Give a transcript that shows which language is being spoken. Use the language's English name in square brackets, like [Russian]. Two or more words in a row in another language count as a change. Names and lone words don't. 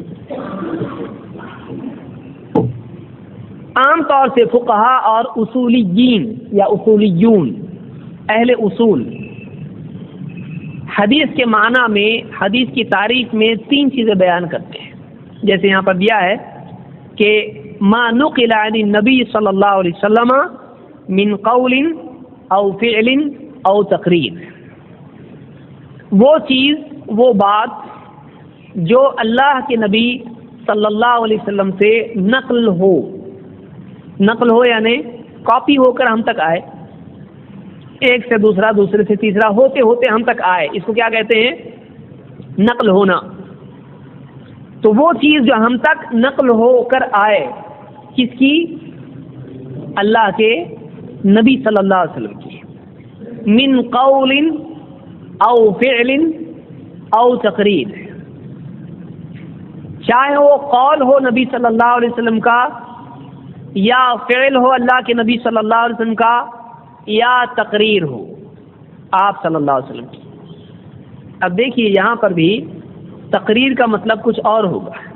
[Urdu] عام طور سے فقہا اور اصولیین یا اصولیون اہل اصول حدیث کے معنی میں، حدیث کی تعریف میں 3 چیزیں بیان کرتے ہیں. جیسے یہاں پر دیا ہے کہ [Arabic] ما نقل عن النبی صلی اللہ علیہ وسلم من قول او فعل او تقریر. [Urdu] وہ چیز، وہ بات جو اللہ کے نبی صلی اللہ علیہ وسلم سے نقل ہو یعنی کاپی ہو کر ہم تک آئے، ایک سے دوسرا، دوسرے سے تیسرا ہوتے ہوتے ہم تک آئے، اس کو کیا کہتے ہیں؟ نقل ہونا. تو وہ چیز جو ہم تک نقل ہو کر آئے، کس کی؟ اللہ کے نبی صلی اللہ علیہ وسلم کی. [Arabic] من قول او فعل او تقریر، [Urdu] چاہے وہ قول ہو نبی صلی اللہ علیہ وسلم کا، یا فعل ہو اللہ کے نبی صلی اللہ علیہ وسلم کا، یا تقریر ہو آپ صلی اللہ علیہ وسلم کی. اب دیکھیے یہاں پر بھی تقریر کا مطلب کچھ اور ہوگا.